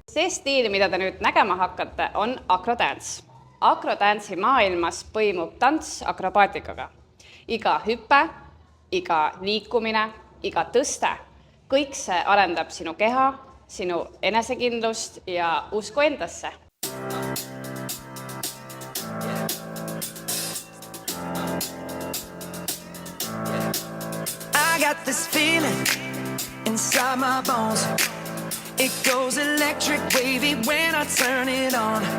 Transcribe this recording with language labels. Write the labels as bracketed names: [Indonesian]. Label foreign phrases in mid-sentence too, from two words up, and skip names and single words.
[Estonian] See stiil, mida te nüüd nägema hakkate, on acrodance. Acrodance'i maailmas põimub tants akrobaatikaga. Iga hüpe, iga liikumine, iga tõste, kõik see arendab sinu keha, sinu enesekindlust ja usku endasse. [English] I got this feeling inside my bones. It goes electric wavy when I turn it on.